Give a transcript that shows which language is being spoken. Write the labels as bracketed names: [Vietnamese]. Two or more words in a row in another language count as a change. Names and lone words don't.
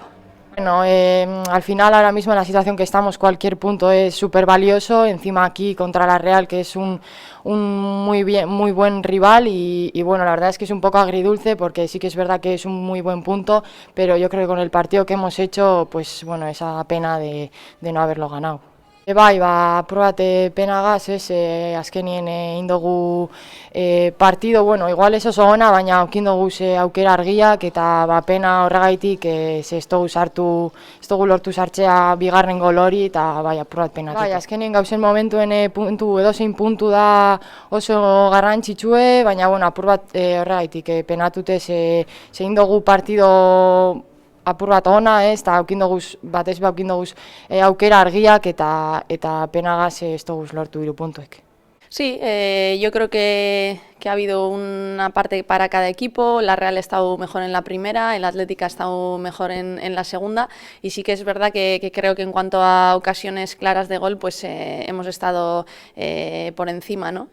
[Spanish] Bueno, al final ahora mismo en la situación que estamos cualquier punto es súper valioso, encima aquí contra la Real que es un muy buen rival y bueno, la verdad es que es un poco agridulce porque sí que es verdad que es un muy buen punto, pero yo creo que con el partido que hemos hecho, pues bueno, esa pena de no haberlo ganado. [Basque] Bai, aprobate penagaz, azkenien indogu partido, bueno, igual ez oso ona, baina aukindogu aukera argiak eta pena horregaitik ez dugu lortu sartzea bigarren gol hori eta bai, aprobat penatik. Bai, azkenien gauzen momentuen edozein puntu da oso garrantzitsue, baina bueno, apurbat horregaitik penatute ze indogu partido apur bat ona, eta batez aukindoguz aukera argiak eta penagaz ez doguz lortu 3 puntuek. [Spanish] Sí, yo creo que ha habido una parte para cada equipo. La Real ha estado mejor en la primera, el Atlético ha estado mejor en la segunda y sí que es verdad que creo que en cuanto a ocasiones claras de gol pues hemos estado por encima, ¿no?